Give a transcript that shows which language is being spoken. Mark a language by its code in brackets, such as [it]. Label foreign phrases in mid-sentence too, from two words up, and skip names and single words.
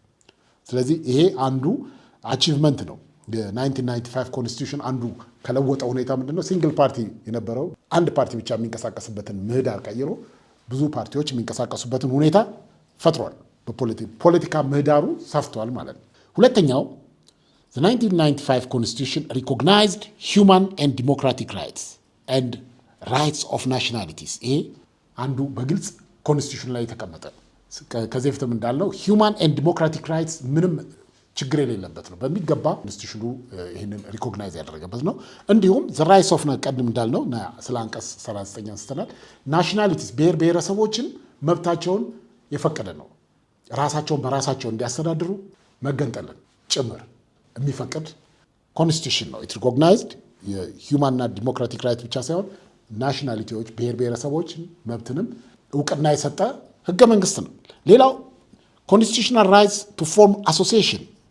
[am] ስለዚህ ይሄ አንዱ አቺቭመንት ነው። የ1995 ኮንስቲቱሽን አንዱ ከለወጠው ሁኔታ ምንድነው [en] single party [am] የነበረው አንድ ፓርቲ ብቻ የሚንቀሳቀስበትን ምህዳር ቀይሮ ብዙ ፓርቲዎች የሚንቀሳቀሱበትን ሁኔታ ፈጥሯል። በፖለቲካ ምህዳሩ ሰፍቷል ማለት ነው። ሁለተኛው [en] the 1995 constitution recognized human and democratic rights and rights of nationalities። [am] ይሄ አንዱ በግልጽ ኮንስቲቱሽን ላይ የተቀመጠ ከዚህ በፊትም እንዳልነው [en] human and democratic rights [am] ምንም ችግር የሌለበት ነው። በሚገባ ኮንስቲቱሽኑ ይህንን ሪኮግናይዝ ያደረገበት ነው። እንዲሁም [en] the rights of [am] ቀድም እንዳልነው ስለ አንቀጽ 39 አንስተናል። ናሽናሊቲስ ብሔር ብሔረሰቦችን መብታቸውን የፈቀደ ነው። ራሳቸውን በራሳቸው እንዲያስተዳድሩ መገንጠልን ጭምር የሚፈቅድ ኮንስቲቱሽን ነው። [en] It recognized human and democratic right [am] ብቻ ሳይሆን ናሽናሊቲዎች ብሔር ብሔረሰቦችን መብትንም እውቅና የሰጠ ህገ መንግስት ነው። ሌላው [en] constitutional rights to form association